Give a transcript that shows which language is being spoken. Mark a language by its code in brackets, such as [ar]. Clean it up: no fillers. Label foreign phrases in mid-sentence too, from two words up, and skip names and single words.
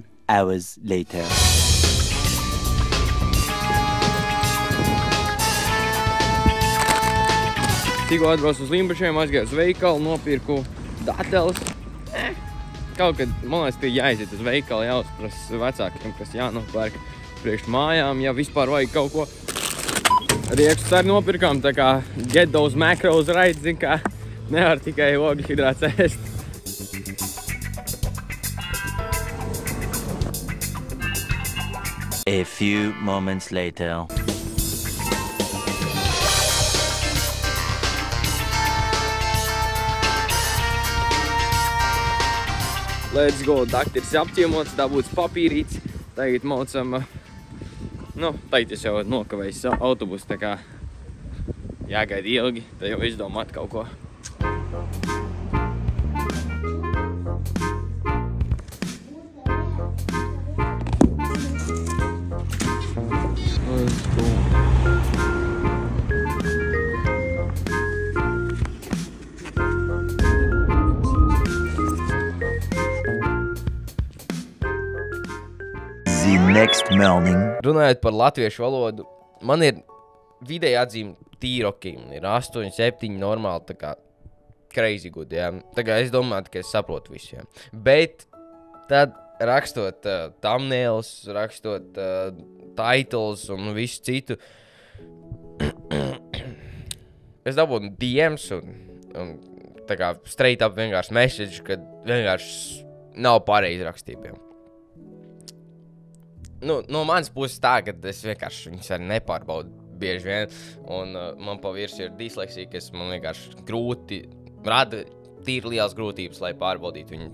[en] hours later. [lv] Tikko atbraucu uz Limbašiem, aizgāju uz veikalu, nopirku dateles. Kaut kad, man liekas, tie jāiziet uz veikalu, jāuzprasa vecākiem, kas jānopērk priekš mājām, ja vispār vajag kaut ko. Riekstus arī nopirkām, tā kā [en] get those macros right, [lv] zin kā nevar tikai ogļhidrāts ēst. [en] A few moments later. Let's go, [lv] dakteris apciemots, dabūts papīrīts. Tagad maucam, tagad es jau nokavējis autobusu, tā kā jāgaida ilgi, tad jau izdomāt kaut ko. [en] Let's go. The next morning. [lv] Runājot par latviešu valodu, man ir vidēji atzīme tīri ok, ir 8, 7 normāli, tā kā [en] crazy good, [lv] jā. Tā kā es domāju, ka es saprotu visu, jā. Bet tad rakstot thumbnails, rakstot titles un visu citu, es dabūtu DMs un tā kā [en] straight up [lv] vienkārši message, kad vienkārši nav pareizi rakstībiem. No manas puses tā, ka es vienkārši viņus arī nepārbaudu bieži vien, un man pa virsu ir disleksija, kas man vienkārši grūti, rada tīri liels grūtības, lai pārbaudītu viņu.